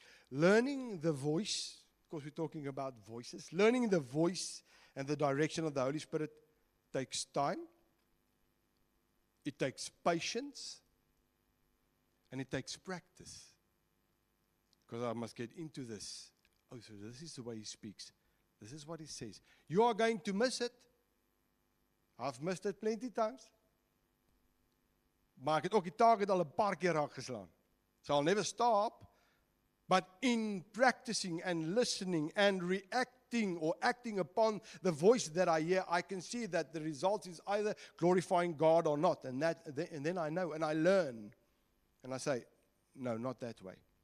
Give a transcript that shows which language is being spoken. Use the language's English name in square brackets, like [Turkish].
[English] Learning the voice, because we're talking about voices, learning the voice and the direction of the Holy Spirit takes time, it takes patience, and it takes practice. Because I must get into this. Oh, so this is the way He speaks. This is what He says. You are going to miss it. I've missed it plenty times. [Afrikaans] Maar ek het ook die target al 'n paar keer raak geslaan. [English] So I'll never stop. But in practicing and listening and reacting or acting upon the voice that I hear, I can see that the result is either glorifying God or not. And then I know and I learn. And I say, no, not that way.